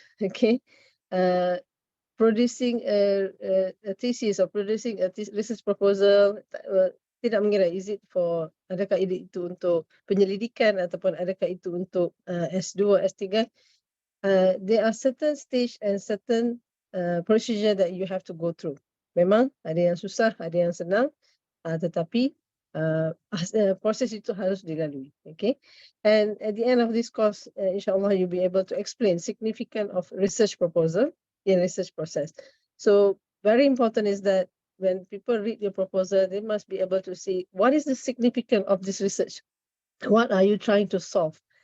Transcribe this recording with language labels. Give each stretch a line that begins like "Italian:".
English: Okay, producing a thesis or producing a research proposal
Malay: tidak mengira
English: is it for
Malay: adakah itu untuk penyelidikan ataupun adakah itu untuk S2 S3.
English: There are certain stage and certain procedure that you have to go through.
Malay: Memang ada yang susah, ada yang senang, tetapi proses itu harus dilalui.
English: Okay, and at the end of this course, inshallah you'll be able to explain significance of research proposal in research process. So very important is that when people read your proposal, they must be able to see what is the significance of this research. What are you trying to solve?